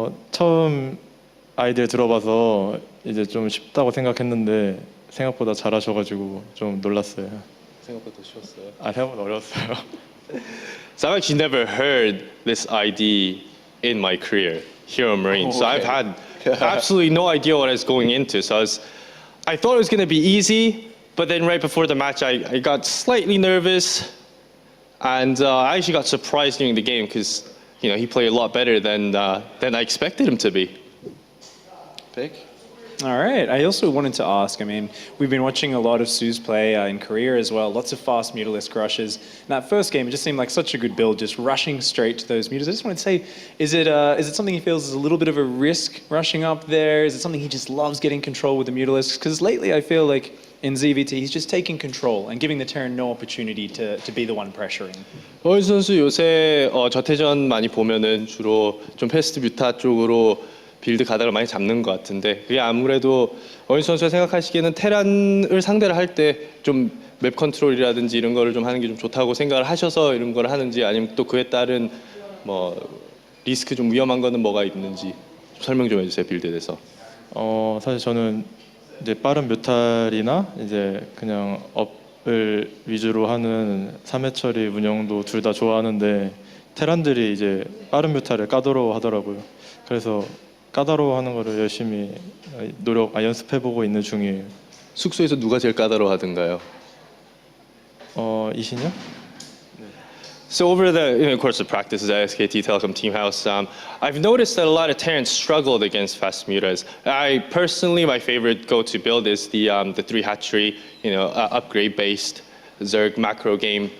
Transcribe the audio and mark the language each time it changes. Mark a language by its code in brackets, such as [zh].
[ko] 처음 아이디어 들어봐서 이제 좀 쉽다고 생각했는데 생각보다 잘하셔가지고 좀 놀랐어요. 생각보다 쉬웠어요. 생각보다 어려웠어요. [en] So I've actually never heard this ID in my career, Heromarine. So I've had absolutely no idea what I was going into. So I thought it was going to be easy, but then right before the match, I got slightly nervous, and I actually got surprised during the game because he played a lot better than I expected him to be. Big. All right. I also wanted to ask, I mean, we've been watching a lot of Soo's play in Korea as well, lots of fast Mutalisk rushes. In that first game, it just seemed like such a good build, just rushing straight to those Mutas. I just wanted to say, is it something he feels is a little bit of a risk rushing up there? Is it something he just loves getting control with the Mutalisks? Because lately I feel like in ZVT, he's just taking control and giving the Terran no opportunity to be the one pressuring. [ko] 어윤수 선수 요새 저태전 많이 보면은 주로 좀 패스트 뮤타 쪽으로 빌드 가닥을 많이 잡는 것 같은데 그게 아무래도 어윤수 선수가 생각하시기에는 테란을 상대를 할 때 좀 맵 컨트롤이라든지 이런 거를 좀 하는 게 좀 좋다고 생각을 하셔서 이런 걸 하는지 아니면 또 그에 따른 뭐 리스크 좀 위험한 거는 뭐가 있는지 좀 설명 좀 해주세요 빌드에 대해서. 사실 저는 이제 빠른 뮤탈이나 이제 그냥 업을 위주로 하는 3회 처리 운영도 둘 다 좋아하는데 테란들이 이제 빠른 뮤탈을 까다로워 하더라고요. 그래서 까다로워하는 거를 열심히 연습해보고 있는 중이에요. 숙소에서 누가 제일 까다로워하던가요? 이신영? [en] So over the course of practices at SKT Telecom Team House, I've noticed that a lot of Terrans struggled against fast mutas. I personally, my favorite go-to build is the 3 hatchery, upgrade-based Zerg macro game.